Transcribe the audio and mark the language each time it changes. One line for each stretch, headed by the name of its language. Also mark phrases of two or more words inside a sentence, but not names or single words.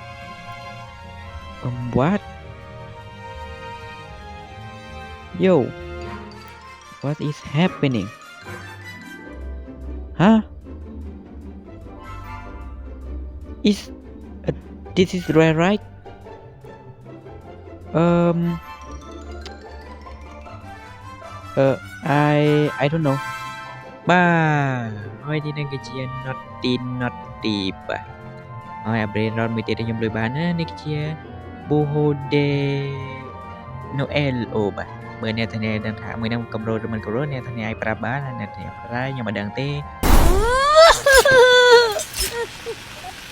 English: what yo what is happening huh is this is rare right I don't know
Khmer: បាទហើយនេះនឹងគឺជា naughty បាទហើយ
English: brain rot
Khmer: មួយទៀតដែលខ្ញុំលួចបានណានេះគឺជា Boho de Noel អូបាទមើលអ្នកទាំងនេះដឹងថាមួយនឹងកម្រោឬមិនកម្រោអ្នកទាំងនេះឲ្យប្រាប់បានហើយអ្នកទាំងនេះប្រាខ្ញុំមិនដឹងទេ